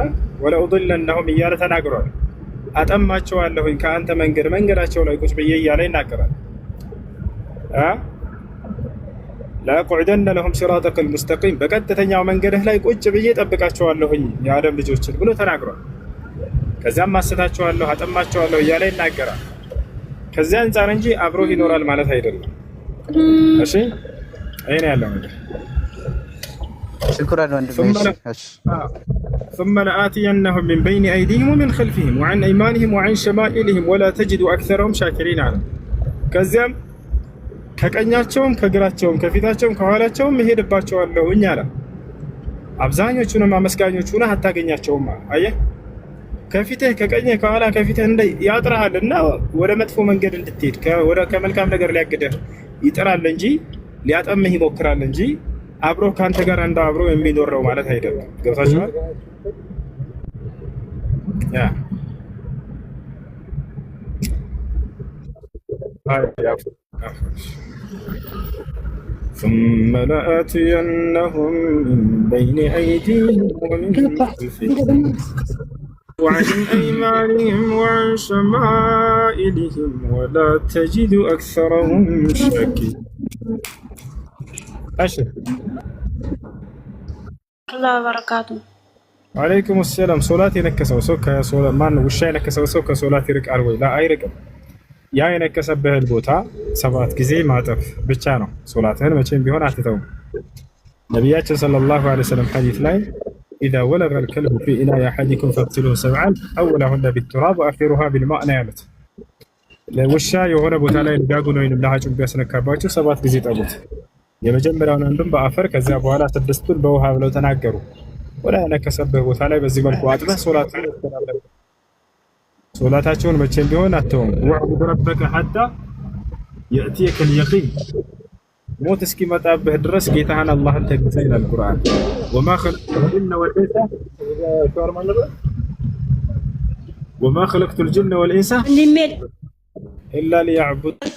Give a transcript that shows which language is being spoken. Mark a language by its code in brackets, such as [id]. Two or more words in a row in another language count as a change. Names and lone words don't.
[am] ወለኡድለነሁም እያለ ተናግሯል። አጠማቸዋለሁኝ ከአንተ መንገዳቸው ላይ ቁጭ ብዬ እያለ ይናገራል። [ar] لأقعدن لهم صراطك المستقيم [am] በቀጥተኛው መንገድህ ላይ ቁጭ ብዬ ጠብቃቸዋለሁኝ የአደም ልጆችን ብሎ ተናግሯል። ከዚያም ማስታቸዋለሁ አጠማቸዋለሁ እያለ ይናገራል። ከዚያ አንጻር እንጂ አብሮ ይኖራል ማለት አይደለም። እሺ አይኔ ያለው ነገር ሽኩራን ወንድሜ። [ar] ثم لآتينهم من بين أيديهم ومن خلفهم وعن أيمانهم وعن شمائلهم ولا تجد أكثرهم شاكرين على [am] ከዚያም ከቀኛቸውም ከግራቸውም ከፊታቸውም ከኋላቸውም እሄድባቸዋለሁ አለ። አብዛኞቹንም አመስጋኞች ሆነህ አታገኛቸውም። አየህ ከፊትህ ከቀኝህ ከኋላ ከፊትህ እንደ ያጥራልና ወደ መጥፎ መንገድ እንድትሄድ ከመልካም ነገር ሊያግድህ ይጥራል እንጂ ሊያጠምህ ይሞክራል እንጂ አብሮ ካንተ ጋር እንደ አብሮ የሚኖር ነው ማለት አይደለም። ገብታችኋል? [ar] ያ ثم لآتينهم من بين أيديهم ومن خلفهم وعن أيمانهم وعن شمائلهم ولا تجد أكثرهم شاكرين. أشهد الله وبركاته. وعليكم السلام. صلاة [am] ينكسው ሰው ከሶላት ማን ውሻ የነከሰው ሰው ከሶላት ይርቃል ወይ? ላ አይርቅም። ያ የነከሰበህን ቦታ 7 ጊዜ ማጠፍ ብቻ ነው። ሶላትህን መቼም ቢሆን አትተውም። ነቢያችን [ar] صلى الله عليه وسلم [am] ሐዲስ ላይ [ar] إذا ولغ الكلب في إناء أحدكم فاغسلوه 7 أولهن بالتراب وآخرها بالماء [am] ነው ያሉት። ለውሻ የሆነ ቦታ ላይ ልጋጉን ወይንም ለሐጩን ቢያስነካባችሁ 7 ጊዜ ጠቡት። የመጀመሪያውን አንዱን በአፈር ከዚያ በኋላ 6ቱን በውሃ ብለው ተናገሩ። ወላ የነከሰበህ ቦታ ላይ በዚህ መልኩ አጥበህ ሶላታቸውን መቼም ቢሆን አትተውም። [ar] واعبد ربك حتى يأتيك اليقين [am] ሞት እስኪመጣብህ ድረስ ጌታህን አላህን ተገዛ ይላል ቁርአን። [ar] وما خلقت الجن والإنس إلا ليعبدون